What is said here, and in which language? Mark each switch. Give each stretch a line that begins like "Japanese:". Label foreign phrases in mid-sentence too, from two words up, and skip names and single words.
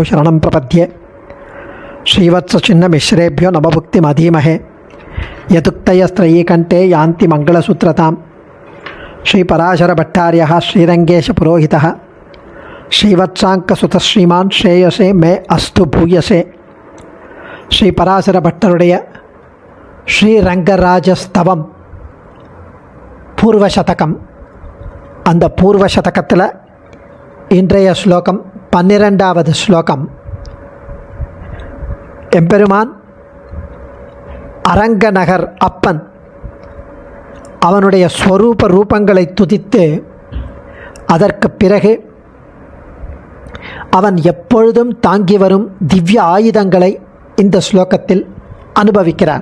Sanskrit: शरणं प्रपद्ये श्रीवत्सचिन्नमिश्रेभ्यो नमभुक्तिमधीमहे यदुक्तयस्त्रयीकण्ठे यान्ति मङ्गलसूत्रतां श्रीपराशरभट्टार्यः श्रीरङ्गेशपुरोहितः श्रीवत्साङ्कसुतः श्रीमान् श्रेयसे मे अस्तु भूयसे श्रीपराशरभट्टरुடைய ஸ்ரீரங்கராஜஸ்தவம் பூர்வசதகம்.
Tamil: அந்த பூர்வசதகத்தில் இன்றைய ஸ்லோகம் 12வது ஸ்லோகம். எம்பெருமான் அரங்கநகர் அப்பன் அவனுடைய ஸ்வரூப ரூபங்களை துதித்து அதற்கு பிறகு அவன் எப்பொழுதும் தாங்கி வரும் திவ்ய ஆயுதங்களை இந்த ஸ்லோகத்தில் அனுபவிக்கிறார்.